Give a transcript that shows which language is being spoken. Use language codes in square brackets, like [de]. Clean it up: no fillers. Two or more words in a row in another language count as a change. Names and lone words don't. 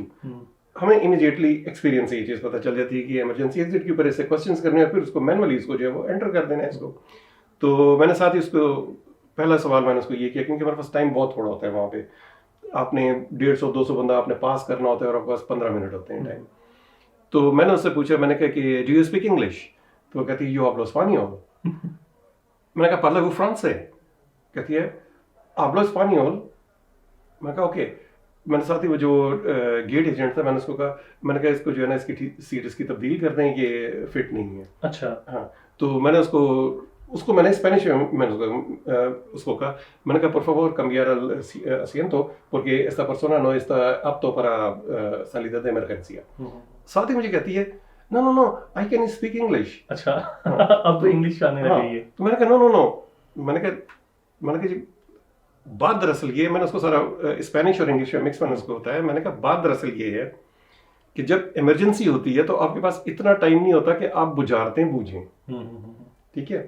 [ur] ہمیں [en] immediately experience [ur] سے یہ چیز پتہ چل جاتی ہے کہ [en] emergency exit [ur] کے اوپر ایسے کوشچنس کرنے ہیں, پھر اس کو مینولی اس کو جو ہے وہ انٹر کر دینا ہے اس کو. تو میں نے ساتھ ہی اس کو پہلا سوال میں نے اس کو یہ کیا, کیونکہ ہمارے پاس ٹائم بہت تھوڑا ہوتا ہے وہاں پہ, آپ نے 150-200 بندہ آپ نے پاس کرنا ہوتا ہے اور آپ کے پاس 15 منٹ ہوتے ہیں ٹائم. تو میں نے اس سے پوچھا, میں نے کہا کہ [en] do you speak English? [ur] تو وہ کہتی ہے [es] yo hablo español. [ur] میں نے کہا پارلا وہ فرانس سے, کہتی ہے [es] hablo español. [ur] میں نے کہا اوکے. میں نے ساتھ ہی وہ جو [en] gate agent [ur] تھا, میں نے اس کو کہا, میں نے کہا اس کو جو ہے نا اس کی سیٹ اس کی تبدیل کر دیں, یہ فٹ نہیں ہے. اچھا. ہاں, تو میں نے اس کو میں نے اسپینش میں نے اس کو کہا, میں نے کہا [es] por favor cambiar el asiento porque esta persona no está apto para salida de emergencia. [ur] ساتھ ہی مجھے کہتی ہے [en] no no no I can speak English. [ur] اچھا, اب انگلش آنے لگی ہے. تو میں نے کہا [en] no no no, [ur] میں نے کہا جی بات دراصل یہ, میں نے اس کو سارا اسپینش اور انگلش میں مکس میں نے اس کو ہوتا ہے. میں نے کہا بات دراصل یہ ہے کہ جب ایمرجنسی ہوتی ہے تو آپ کے پاس اتنا ٹائم نہیں ہوتا کہ آپ بجھارتیں بوجھیں, ٹھیک ہے.